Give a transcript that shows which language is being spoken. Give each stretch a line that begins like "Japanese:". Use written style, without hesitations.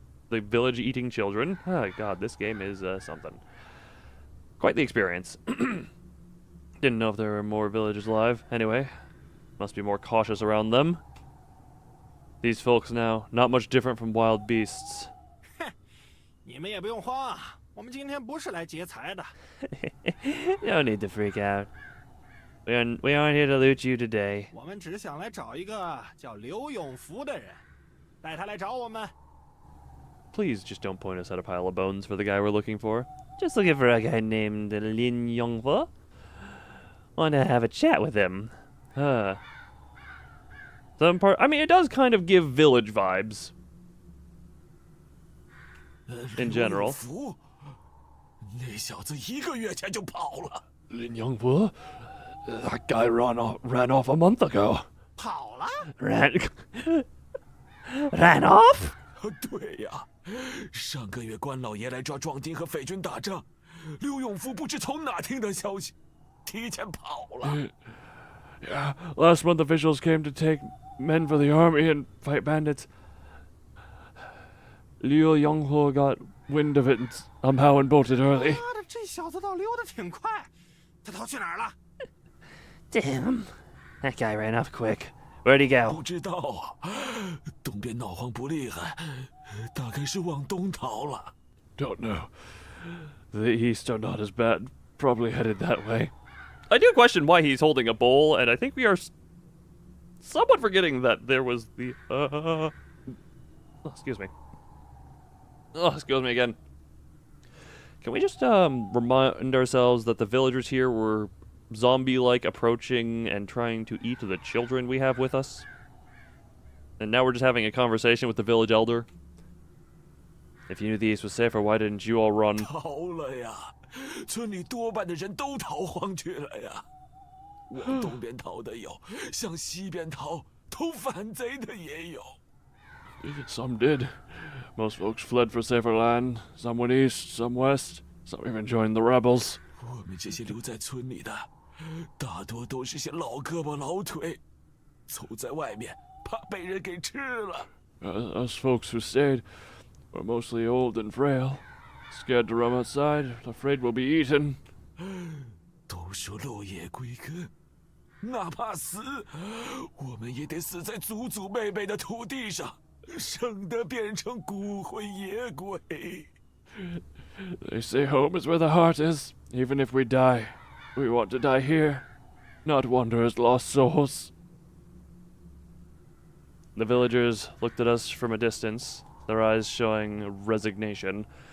English: The village eating children. Oh, God, this game is, something. Quite the experience. Didn't know if there were more villagers alive. Anyway, must be more cautious around them. These folks now, not much different from wild beasts.
Chinese: 你们也不用慌啊，我们今天不是来劫财的。
English: No need to freak out. We aren't here to loot you today.
Chinese: 我们只想来找一个叫刘永福的人，带他来找我们。
English: Please just don't point us at a pile of bones for the guy we're looking for. Just looking for a guy named Lin Yongfu. Want to have a chat with him. Some part, I mean, it does kind of give village vibes. In general.
Chinese: 那小子1个月前就跑了。
English: Lin Yongfu? That guy ran off a month ago.
Chinese: 跑了？
English: Ran off?
Chinese: 对呀，上个月关老爷来抓壮丁和匪军打仗，刘永福不知从哪听的消息，提前跑了。
English: Yeah, last month officials came to take men for the army and fight bandits. Liu Yonghu got wind of it and somehow and bolted early.
Chinese: 妈的，这小子倒溜得挺快，他逃去哪儿了？
English: Damn. That guy ran off quick. Where'd he go?
Chinese: 不知道啊，东边闹荒不厉害，大概是往东逃了。
English: Don't know. The east are not as bad. Probably headed that way. I do question why he's holding a bowl, and I think we are somewhat forgetting that there was the, oh, excuse me. Oh, excuse me again. Can we just, remind ourselves that the villagers here were zombie-like approaching and trying to eat the children we have with us? And now we're just having a conversation with the village elder? If you knew the east was safer, why didn't you all run?
Chinese: 逃了呀，村里多半的人都逃荒去了呀。往东边逃的有，向西边逃投反贼的也有。
English: Some did. Most folks fled for safer land. Some went east, some west. Some even joined the rebels.
Chinese: 我们这些留在村里的，大多都是些老胳膊老腿，走在外面怕被人给吃了。
English: Us folks who stayed were mostly old and frail. Scared to roam outside, afraid we'll be eaten.
Chinese: 都说落叶归根，哪怕死，我们也得死在祖祖辈辈的土地上，省得变成骨灰野鬼。
English: They say home is where the heart is. Even if we die, we want to die here, not wander as lost souls. The villagers looked at us from a distance, their eyes showing resignation.